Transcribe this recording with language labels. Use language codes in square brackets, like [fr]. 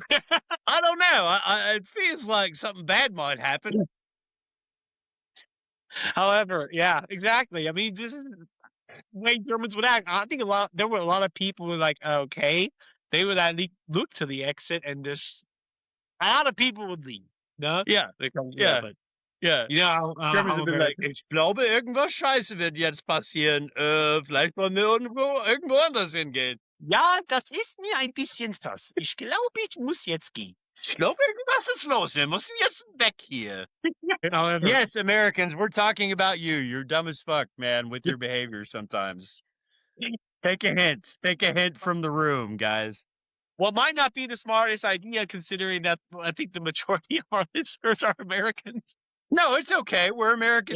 [en] I don't know. It feels like something bad might happen. However, yeah, exactly. I mean, this is the way Germans would act. I think there were a lot of people who were like, okay, they would at least look to the exit, and a lot of people would leave. No, Yeah. yeah, but Yeah. you know, Germans have been like, [de] ich glaube, irgendwas Scheiße wird jetzt passieren. Vielleicht wollen wir irgendwo anders hingehen. ja, das ist mir ein bisschen sus. Ich glaube, ich muss jetzt gehen. Ich glaube, irgendwas ist los. Wir müssen jetzt weg hier. [en] However, Yes, Americans, we're talking about you. You're dumb as fuck, man, with your behavior sometimes. Take a hint. Take a hint from the room, guys. well, it might not be the smartest idea considering that I think the majority of our listeners are Americans. No, it's okay. We're American